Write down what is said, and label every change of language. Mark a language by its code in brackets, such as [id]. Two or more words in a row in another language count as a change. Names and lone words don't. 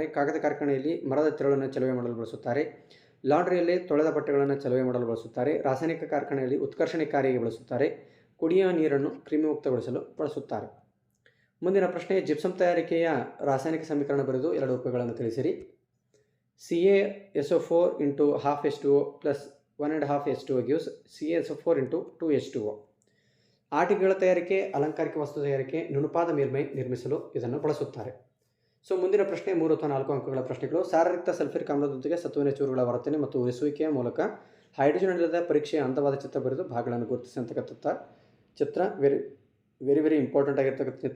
[kn] ಕಾಗದ ಕಾರ್ಖಾನೆಯಲ್ಲಿ ಮರದ ತಿರುಳನ್ನು ಚಲವೆ ಮಾಡಲು ಬಳಸುತ್ತಾರೆ. ಲಾಂಡ್ರಿಯಲ್ಲಿ ತೊಳೆದ ಬಟ್ಟೆಗಳನ್ನು ಚಲವೆ ಮಾಡಲು ಬಳಸುತ್ತಾರೆ. ರಾಸಾಯನಿಕ ಕಾರ್ಖಾನೆಯಲ್ಲಿ ಉತ್ಕರ್ಷಣೆ ಕಾರ್ಯಕ್ಕೆ ಬಳಸುತ್ತಾರೆ. ಕುಡಿಯುವ ನೀರನ್ನು ಕ್ರಿಮಿಮುಕ್ತಗೊಳಿಸಲು ಬಳಸುತ್ತಾರೆ. ಮುಂದಿನ ಪ್ರಶ್ನೆ, ಜಿಪ್ಸಮ್ ತಯಾರಿಕೆಯ ರಾಸಾಯನಿಕ ಸಮೀಕರಣ ಬರೆದು 2 ಉಪಯೋಗಗಳನ್ನು ತಿಳಿಸಿರಿ. [en] CaSO4 × 12H2O + 1.5H2O gives CaSO4 × 2H2O. [kn] ಆಟಿಕೆಗಳ ತಯಾರಿಕೆ, ಅಲಂಕಾರಿಕ ವಸ್ತು ತಯಾರಿಕೆ, ನುಣುಪಾದ ಮೇಲ್ಮೈ ನಿರ್ಮಿಸಲು ಇದನ್ನು ಬಳಸುತ್ತಾರೆ. ಸೊ ಮುಂದಿನ ಪ್ರಶ್ನೆ 3 ಅಥವಾ 4 ಅಂಕಗಳ ಪ್ರಶ್ನೆಗಳು. ಸಾರಯುಕ್ತ ಸಲ್ಫ್ಯೂರಿಕ್ ಆಮ್ಲದೊಂದಿಗೆ ಸತುವಿನ ಚೂರುಗಳ ವರ್ತನೆ ಮತ್ತು ಉರಿಸುವಿಕೆಯ ಮೂಲಕ ಹೈಡ್ರೋಜನ್ ಅನಿಲದ ಪರೀಕ್ಷೆಯ ಅಂದವಾದ ಚಿತ್ರ ಬರೆದು ಭಾಗಗಳನ್ನು ಗುರುತಿಸಿ ಅಂತಕ್ಕಂಥ ಚಿತ್ರ [en] very important [kn] ಆಗಿರ್ತಕ್ಕಂಥ ಚಿತ್ರ.